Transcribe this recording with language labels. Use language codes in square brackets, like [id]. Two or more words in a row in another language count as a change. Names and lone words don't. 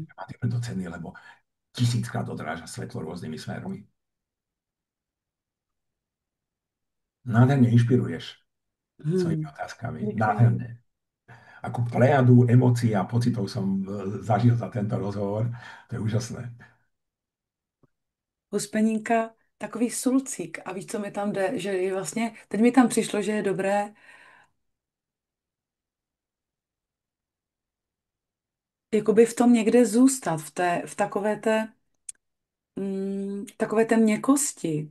[sk] Má tie preto ceny, lebo tisíckrát odráža svetlo rôznymi smermi. Nádherne inšpiruješ svojimi Mhm. otázkami. [cs] Děkuji. [sk] Nádherne. Akú plejadu emócií a pocitov som zažil za tento rozhovor. To je úžasné. [cs] Huspeninka, takový sulcík. A víš, co mi tam jde? Že je vlastně, teď mi tam přišlo, že je dobré jakoby v tom někde zůstat, v takové té měkkosti.